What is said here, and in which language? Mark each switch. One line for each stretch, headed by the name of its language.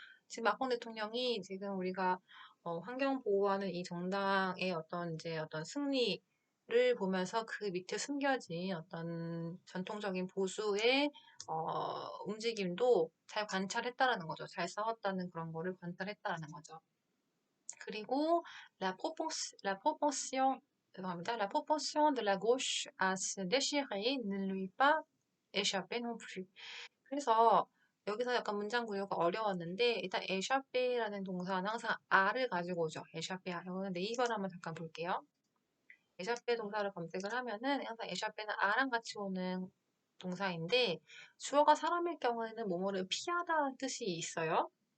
Korean: 지금 마크롱 대통령이 지금 우리가 환경 보호하는 이 정당의 어떤 승리를 보면서 그 밑에 숨겨진 어떤 전통적인 보수의 움직임도 잘 관찰했다라는 거죠. 잘 싸웠다는 그런 거를 관찰했다라는 거죠. 그리고 la propension, 죄송합니다.
French: La propension de la gauche à se déchirer ne lui pas échappé non plus.
Korean: 그래서 여기서 약간 문장 구조가 어려웠는데 일단 échapper라는 동사는 항상 a를 가지고 오죠. échapper. 이거는 네이버를 한번 잠깐 볼게요. 에샤페 동사를 검색을 하면은 항상 에샤페는 아랑 같이 오는 동사인데 주어가 사람일 경우에는 뭐뭐를 피하다는 뜻이 있어요.